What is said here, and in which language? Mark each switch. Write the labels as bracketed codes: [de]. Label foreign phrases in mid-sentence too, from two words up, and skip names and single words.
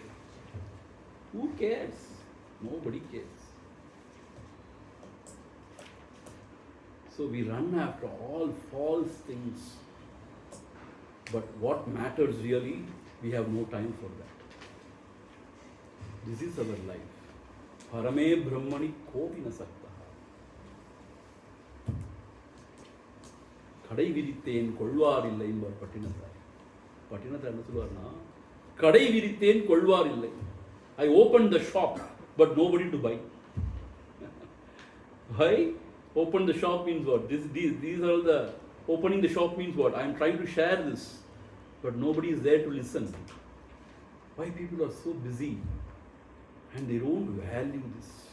[en] Who cares? Nobody cares. So we run after all false things. But what matters really, we have no time for that. This is our life. [sa] परमे ब्रह्मणि कोपि न सक्तः. [ta] கடை விரித்தேன் கொள்வார் இல்லை என்பார் பட்டினத்தார். பட்டினத்தார் என்ன சொல்வார்னா, கடை விரித்தேன் கொள்வார் இல்லை. [en] I opened the shop, but nobody to buy. Why? Open the shop means what? These are the opening the shop means what? I am trying to share this, but nobody is there to listen. Why people are so busy and they don't value this?